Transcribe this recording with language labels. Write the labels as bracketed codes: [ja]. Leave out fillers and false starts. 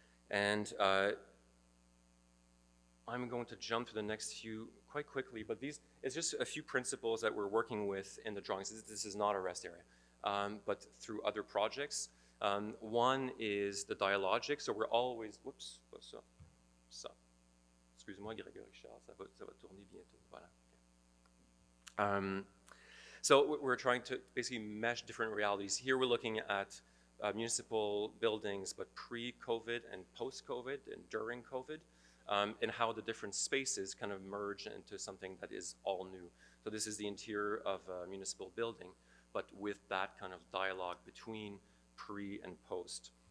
[en] And I'm going to jump to the next few quite quickly, but it's just a few principles that we're working with in the drawings. This is not a rest area, but through other projects. One is the dialogic, so we're always, whoops, ça. [fr] Excuse-moi, Grégory Richard, ça va tourner bientôt, voilà. [en] So we're trying to basically mesh different realities. Here we're looking at municipal buildings, but pre-COVID and post-COVID and during COVID, and how the different spaces kind of merge into something that is all new. So this is the interior of a municipal building, but with that kind of dialogue between pre and post.